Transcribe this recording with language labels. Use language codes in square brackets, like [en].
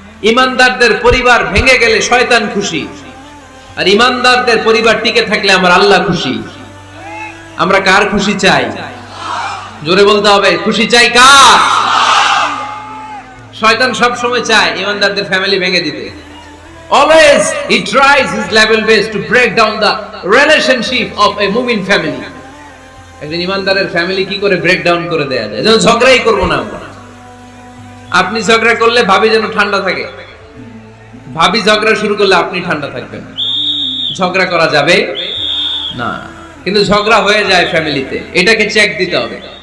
[bn] ইমানদারদের পরিবার ভেঙে গেলে শয়তান খুশি, আর ইমানদারদের পরিবার টিকে থাকলে আমার আল্লাহ খুশি। আমরা কার খুশি চাই? জোরে বলতে হবে, খুশি চাই কার? শয়তান সব সময় চায় ইমানদারদের ফ্যামিলি ভেঙে দিতে। [en] Always he tries his level best to break down the relationship of a mu'min family. [bn] একজন ইমানদারের ফ্যামিলি কি করে ব্রেক ডাউন করে দেয়া যায়? যেন ঝগড়াই করব না আমরা। আপনি ঝগড়া করলে ভাবি যেন ঠান্ডা থাকে, ভাবি ঝগড়া শুরু করলে আপনি ঠান্ডা থাকবেন। ঝগড়া করা যাবে না, কিন্তু ঝগড়া হয়ে যায় ফ্যামিলিতে, এটাকে চেক দিতে হবে।